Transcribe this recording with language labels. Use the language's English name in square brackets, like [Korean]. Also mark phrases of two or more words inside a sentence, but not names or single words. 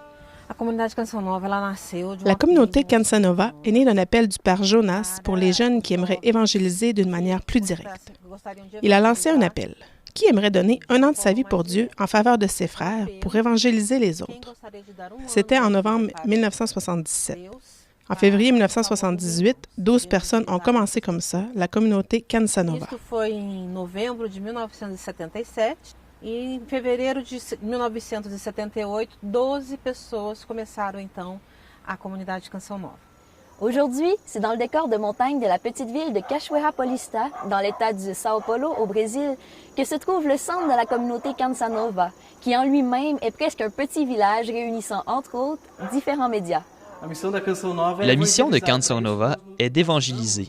[French] La communauté Canção Nova est née d'un appel du père Jonas pour les jeunes qui aimeraient évangéliser d'une manière plus directe. Il a lancé un appel. Qui aimerait donner 1 an de sa vie pour Dieu en faveur de ses frères pour évangéliser les autres? C'était en novembre 1977. En février 1978, 12 personnes ont commencé comme ça la communauté Canção Nova. [Portuguese] E em fevereiro de 1978, 12 pessoas começaram então a comunidade Canção Nova. [French] Aujourd'hui, c'est dans le décor de montagne de la petite ville de Cachoeira Paulista, dans l'état du São Paulo, au Brésil, que se trouve le centre de la communauté Canção Nova, qui en lui-même est presque un petit village réunissant, entre autres, différents médias. La mission de Canção Nova est d'évangéliser.